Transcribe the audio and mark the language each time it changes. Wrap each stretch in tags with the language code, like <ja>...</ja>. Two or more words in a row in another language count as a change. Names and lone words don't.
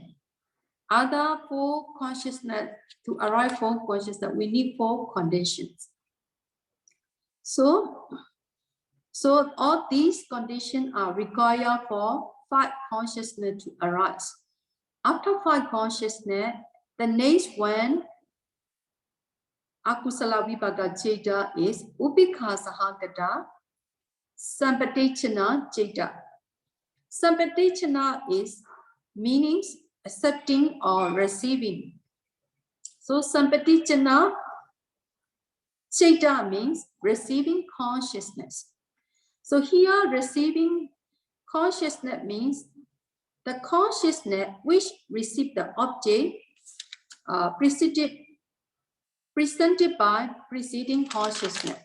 <en>Other 4 consciousness to arrive for consciousness we need 4 conditions. So all these conditions are required for 5 consciousness to arise. After 5 consciousness, the next one,</en> <pi>Akusala Vipaka Citta, is Upika Sahagata Sampatichana Citta.</pi> <en>Sampatichana is meanings accepting or receiving. So</en> <pi>Sampatichana Citta</pi> <en>means receiving consciousness. So here receiving consciousness means the consciousness which received the object presented by preceding consciousness.</en>